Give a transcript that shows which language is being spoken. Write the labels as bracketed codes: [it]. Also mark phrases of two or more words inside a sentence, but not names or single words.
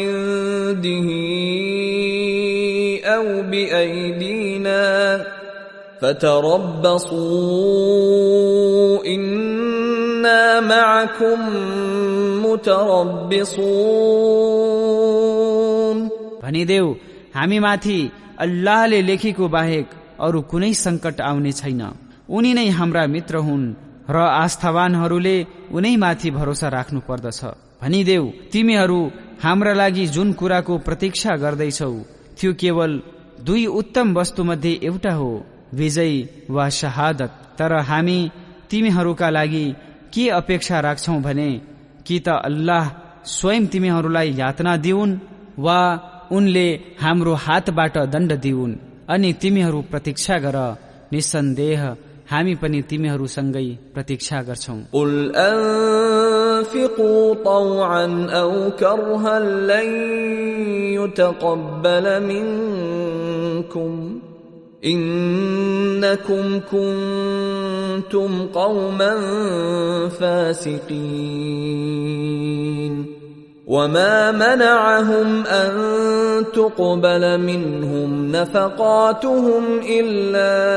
[ar] عنده أو بأيدينا فتربصوا إنا معكم متربصون [ne] भनिदेऊ हामी माथि अल्लाहले लेखेको बाहेक अरू कुनै संकट आउने छैन। उनी नै हाम्रा मित्र हुन् र आस्थावानहरूले उनै माथि भरोसा राख्नु पर्दछ। भनिदेऊ तिमीहरू हाम्रा लागि जुन कुराको प्रतीक्षा गर्दैछौ त्यो केवल दुई उत्तम वस्तु मध्ये एउटा हो, विजय वा शहादत। तर हामी तिमीहरूका लागि के अपेक्षा राख्छौ भने कि त अल्लाह स्वयं तिमीहरूलाई यातना दिउन् वा उनले हाम्रो हातबाट दण्ड दिउन्। अनि तिमीहरू प्रतीक्षा गर, निसन्देह हामी पनि तिमीहरूसँगै प्रतीक्षा गर्छौं। [ar] قل أنفقوا طوعا أو كرها لن يتقبل منكم إنكم كنتم قوما فاسقين وما منعهم أن تقبل منهم نفقاتهم إلا